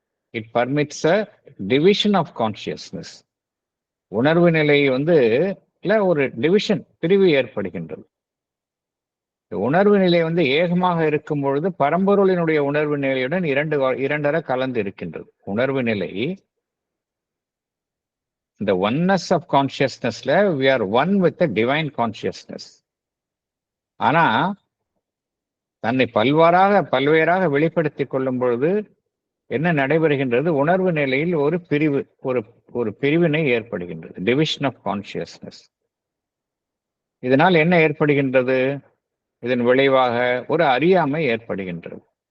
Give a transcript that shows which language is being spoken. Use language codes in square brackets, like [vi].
[en] It permits a division of consciousness. [ta] உணர்வு நிலை ஒரு டிவிஷன், பிரிவு ஏற்படுகின்றது. உணர்வு நிலை ஏகமாக இருக்கும் பொழுது பரம்பொருளினுடைய உணர்வு நிலையுடன் இரண்டர கலந்து இருக்கின்றது. உணர்வு நிலை, இந்த [en] Oneness of கான்சியஸ்னஸ்ல we are one with the divine consciousness. [ta] ஆனா தன்னை பல்வேறாக வெளிப்படுத்திக் கொள்ளும் பொழுது என்ன நடைபெறுகின்றது? உணர்வு நிலையில் ஒரு பிரிவு, ஒரு பிரிவினை ஏற்படுகின்றது, [en] Division of consciousness. [ta] இதனால் என்ன ஏற்படுகின்றது? இதன் விளைவாக ஒரு அறியாமை ஏற்படுகின்றது.